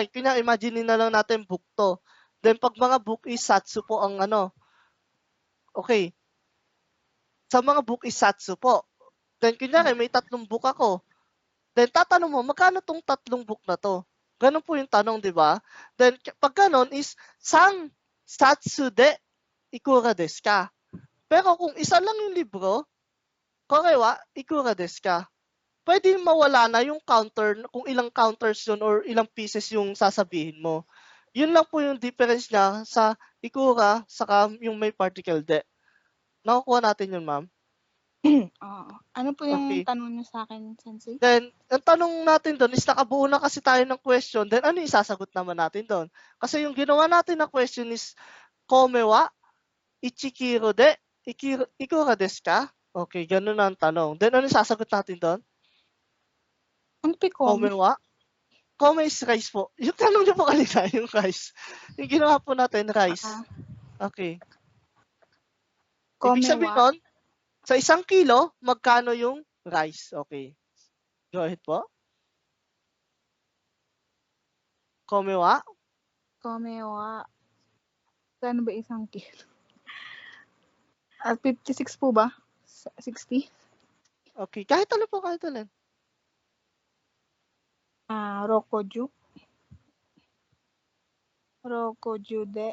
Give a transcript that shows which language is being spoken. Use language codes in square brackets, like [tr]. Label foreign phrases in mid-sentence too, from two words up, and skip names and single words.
[tl] Kunyari, imagine na lang natin book to. Then, pag mga book is satsu po ang okay. Sa mga book is satsu po. Then, kunyari, may 3 book ako. Then, tatanong mo, magkano tong 3 book na to? Ganun po yung tanong, di ba? Then, pag ganun is, [ja] 三冊でいくらですか? [tl] Pero kung isa lang yung libro, [ja] これは、いくらですか? [tl] Pwede mawala na yung counter, kung ilang counters yun or ilang pieces yung sasabihin mo. Yun lang po yung difference niya sa ikura saka yung may particle de. Nakukuha natin yun, ma'am. Ano po yung Okay. tanong niyo sa akin, Sensei? Then, ang tanong natin doon is nakabuo na kasi tayo ng question. Then, ano yung sasagot naman natin doon? Kasi yung ginawa natin na question is, [ja] 米は、一キロで、いくらですか? [tl] Okay, ganun na ang tanong. Then, ano yung sasagot natin doon? Ano po yung [en] Komewa? Kome is rice po. [tl] Yung tanong niyo po kanina, yung rice. Yung ginawa po natin, rice. Okay. Ibig sabihin Komewa. nun, sa 1 kilo, magkano yung rice? Okay. [en] Go ahead [tl] po. Komewa? Komewa. Gano ba 1 kilo? 56 po ba? 60? Okay. Kahit ano po, kahit alin. [ja] 六十。六十で.